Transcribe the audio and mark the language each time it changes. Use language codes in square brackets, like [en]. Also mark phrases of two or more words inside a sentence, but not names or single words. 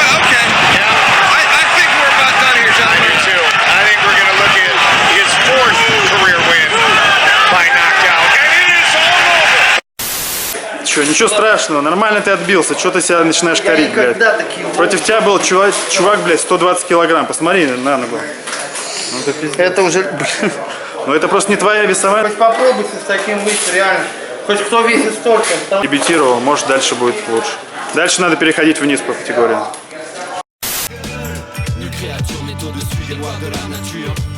[en] Okay. Yeah. I think we're about done here, gentlemen. I do too. I think we're going to look at his fourth career win by knockout. And it is all over. [ru] Че, ничего страшного, нормально ты отбился, что ты себя начинаешь корить, блядь. Против тебя был чувак, блядь, 120 килограмм, посмотри на ногу. Это уже, блин. Ну это просто не твоя весовая. Хоть попробуйте с таким выйти, реально. Хоть кто весит столько. Дебютировал, может дальше будет лучше. Дальше надо переходить вниз по категориям. [fr] Une créature méthode suit les lois de la nature.